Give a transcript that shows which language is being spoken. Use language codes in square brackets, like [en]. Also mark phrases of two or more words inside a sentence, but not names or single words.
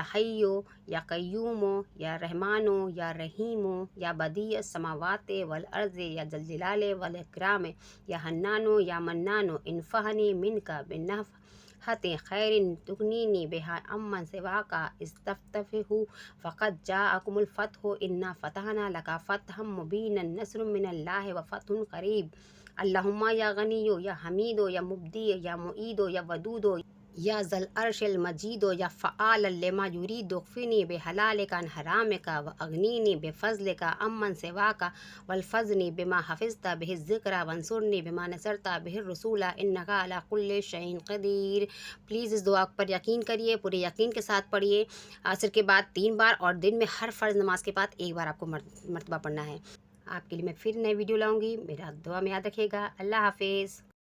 [ar] حيّ يا قيوم يا رحمن يا رحيم يا بديع السماوات والأرض يا ذا الجلال والإكرام يا حنان يا منان انفحني منك بنفحة خير تغنيني بها عمن سواك تستفتحوا فقد جاءكم الفتح إنا فتحنا لك فتحا مبينا نصر من الله وفتح قريب. اللهم يا غني يا حميد يا مبدئ يا معيد يا ودود يا ذا العرش المجيد يا فعال لما يريد اكفني بحلالك عن حرامك وأغنني بفضلك عمن سواك واحفظني بما حفظت به الذكر وانصرني بما نصرت به الرسول إنك على كل شيء قدير. [hi] प्लीज़ इस दुआ पर यकीन करिए, पूरे यकीन के साथ पढ़िए। असर के बाद 3 बार और दिन में हर फ़र्ज़ नमाज के बाद 1 बार आपको मरतबा पढ़ना है। आपके लिए मैं फिर नई वीडियो लाऊंगी। मेरा दुआ में याद रखिएगा। [ar] الله حافظ.